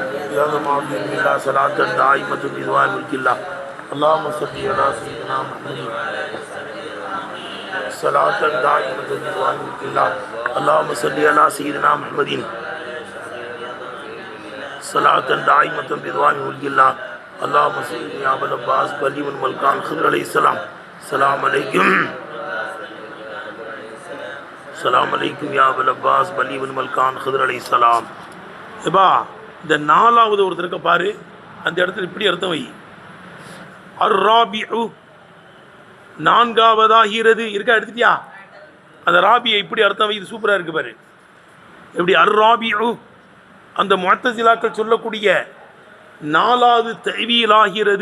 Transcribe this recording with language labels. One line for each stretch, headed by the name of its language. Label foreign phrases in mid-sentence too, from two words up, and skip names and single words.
Arabic: يا ذا المعظم الله صلاة دائمة بدوام ملك الله اللهم صل على سيدنا محمد صلاة دائمة بدوام ملك الله اللهم صل على سيدنا محمد صلاة دائمة بدوام ملك الله اللهم صل يا ابا العباس بلي بن ملكان خضر عليه السلام السلام عليكم السلام عليكم يا ابا العباس بلي بن ملكان خضر عليه السلام.
Tamil: எப்பா இந்த நாலாவது ஒருத்தருக்கு பாரு, அந்த இடத்துல இப்படி அர்த்தம் வை. அர்ராபிஉ நான்காவதாகிறது இருக்கா, எடுத்துட்டியா? அந்த ராபியை இப்படி அர்த்தம் வை, இது சூப்பராக இருக்கு பாரு. எப்படி அர்ராபிஉ அந்த முஅத்தஸிலாக்கள் சொல்லக்கூடிய நாலாவது தஅவீலாகிறது.